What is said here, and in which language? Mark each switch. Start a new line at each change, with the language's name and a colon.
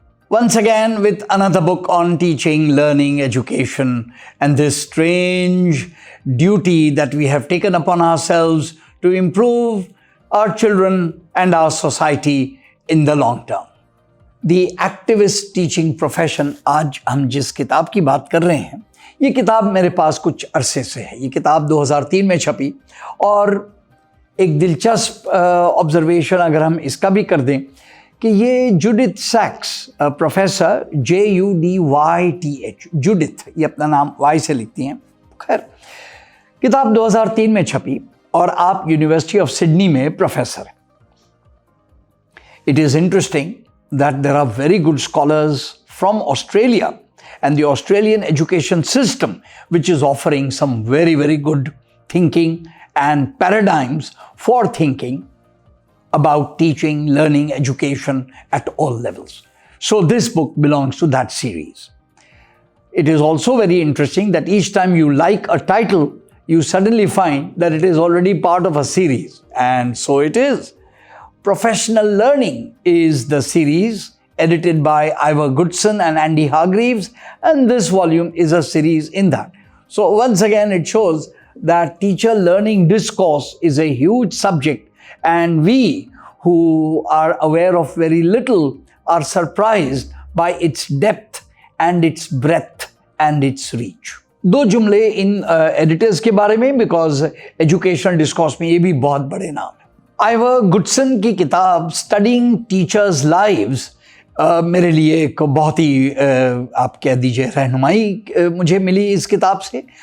English: Once again with another book on teaching, learning, education, and this strange duty that we have taken upon ourselves to improve our children and our society in the long term. The activist teaching profession.
Hindi: आज हम जिस किताब की बात कर रहे हैं, ये किताब मेरे पास कुछ अरसे से है. ये किताब 2003 में छपी और एक दिलचस्प ऑब्जर्वेशन अगर हम इसका भी कर दें कि ये जूडिथ सैक्स, प्रोफेसर JUDYTH, जूडिथ, ये अपना नाम वाई से लिखती हैं. खैर, किताब 2003 में छपी और आप यूनिवर्सिटी ऑफ सिडनी में प्रोफेसर हैं.
English: It is interesting that there are very good scholars from Australia and the Australian education system, which is offering some very, very good thinking and paradigms for thinking about teaching, learning, education at all levels. So this book belongs to that series. It is also very interesting that each time you like a title, you suddenly find that it is already part of a series. And so it is. Professional Learning is the series edited by Ivor Goodson and Andy Hargreaves, and this volume is a series in that. So once again, it shows that teacher learning discourse is a huge subject, and we who are aware of very little are surprised by its depth and its breadth and its reach.
Hindi: दो जुमले इन editors के बारे में, because educational discourse में ये भी बहुत बड़े नाम है. आइवर गुडसन की किताब स्टडिंग टीचर्स लाइव्स मेरे लिए एक बहुत ही आप कह दीजिए रहनुमाई मुझे मिली इस किताब से.